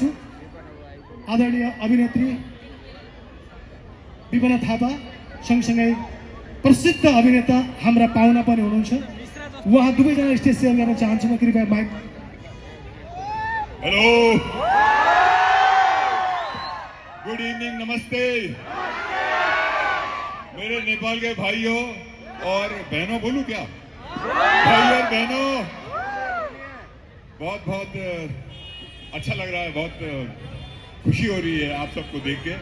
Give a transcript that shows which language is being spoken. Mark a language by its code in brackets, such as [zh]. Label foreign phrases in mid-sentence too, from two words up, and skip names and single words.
[ne] आदरणीय अभिनेत्री विपना थापा सँगसँगै प्रसिद्ध अभिनेता हाम्रा पाहुना पनि हुनुहुन्छ। उहाँ दुवैजना स्टेज सेयर गर्न चाहन्छु म। कृपया माइक। [hi] हेलो, [en] good evening, [hi] नमस्ते मेरे नेपाल के भाइयों और बहनों। बोलूं क्या? भाई और बहनों, बहुत बहुत अच्छा लग रहा है, बहुत खुशी हो रही है आप सबको देख के।